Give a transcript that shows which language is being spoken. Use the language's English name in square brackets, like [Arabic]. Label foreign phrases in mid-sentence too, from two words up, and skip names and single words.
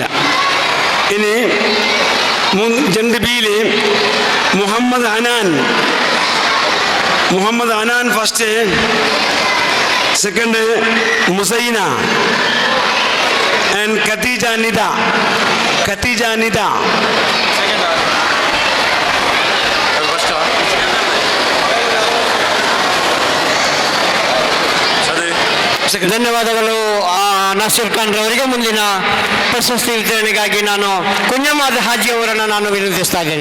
[Malayalam] ഇനി ജെൻഡ് ബിയിൽ മുഹമ്മദ് ഹനാൻ ഫസ്റ്റ്. സെക്കൻഡ് മുസൈന ആൻഡ് ഖദീജ നിദ. [Kannada] ಧನ್ಯವಾದಗಳು ನಾಸಿರ್ ಖಾನ್ ರವರಿಗೆ. ಮುಂದಿನ ಪ್ರಶಸ್ತಿ ವಿತರಣೆಗಾಗಿ ನಾನು ಕುഞ്ഞമാದ ಹಾಜಿ ಅವರನ್ನು ನಾನು ವಿನಂತಿಸ್ತಾ ಇದ್ದೇನೆ.